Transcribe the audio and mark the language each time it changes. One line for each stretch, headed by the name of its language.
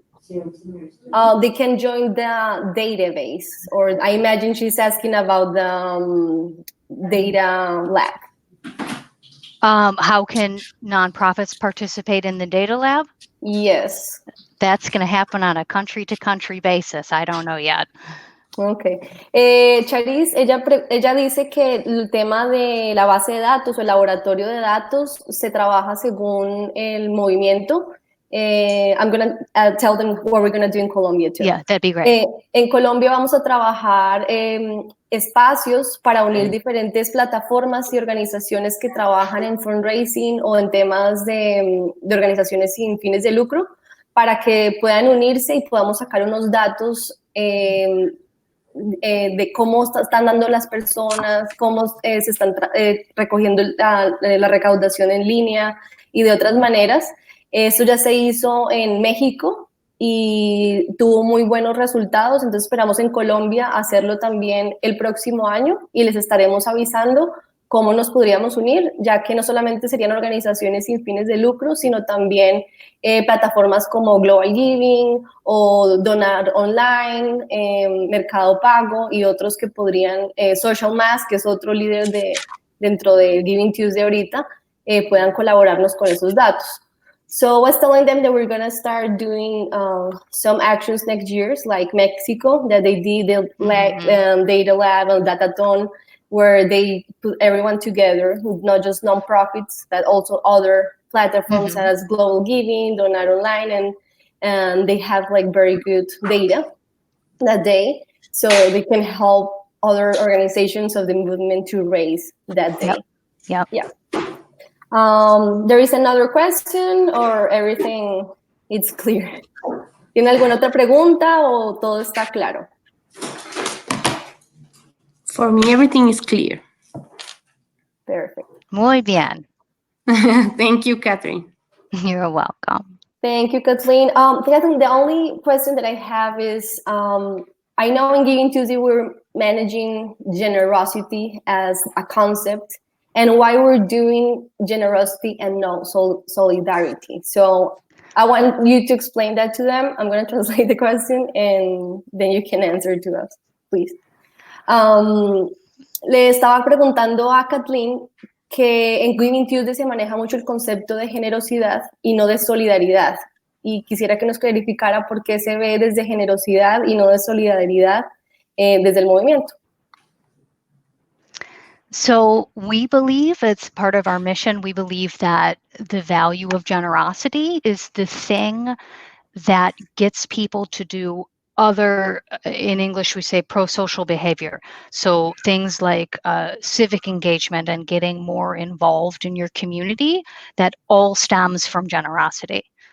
English: They can join the database, or I imagine she's asking about the data lab. How can nonprofits participate in the data lab? Yes. That's going to happen on a country-to-country basis. I don't know yet. Okay.
Spanish: Charis, ella dice que el tema de la base de datos o el laboratorio de datos se trabaja según el movimiento.
English: I'm going to tell them what we're going to do in Colombia too. Yeah, that'd be great.
Spanish: En Colombia vamos a trabajar espacios para unir diferentes plataformas y organizaciones que trabajan en fundraising o en temas de organizaciones sin fines de lucro, para que puedan unirse y podamos sacar unos datos de cómo están dando las personas, cómo se están recogiendo la recaudación en línea y de otras maneras. Esto ya se hizo en México y tuvo muy buenos resultados, entonces esperamos en Colombia hacerlo también el próximo año y les estaremos avisando cómo nos podríamos unir, ya que no solamente serían organizaciones sin fines de lucro, sino también plataformas como Global Giving o Donar Online, Mercado Pago y otros que podrían, Social Mass, que es otro líder dentro de Giving Tuesday ahorita, puedan colaborarnos con esos datos.
English: So I was telling them that we're going to start doing some actions next year, like Mexico, that they did the data lab and datathon, where they put everyone together, not just nonprofits, but also other platforms as Global Giving, Donar Online, and they have like very good data that day, so they can help other organizations of the movement to raise that day. Yep. Yeah. There is another question, or everything is clear?
Spanish: ¿Tiene alguna otra pregunta o todo está claro?
English: For me, everything is clear. Perfect.
Spanish: Muy bien.
English: Thank you, Catherine. You're welcome. Thank you, Kathleen. Kathleen, the only question that I have is, I know in Giving Tuesday we're managing generosity as a concept, and why we're doing generosity and not solidarity. So I want you to explain that to them. I'm going to translate the question, and then you can answer to us, please.
Spanish: Le estaba preguntando a Kathleen que en Giving Tuesday se maneja mucho el concepto de generosidad y no de solidaridad. Y quisiera que nos clarificara por qué se ve desde generosidad y no de solidaridad desde el movimiento.
English: So we believe, it's part of our mission, we believe that the value of generosity is the thing that gets people to do other, in English we say pro-social behavior. So things like civic engagement and getting more involved in your community, that all stems from generosity.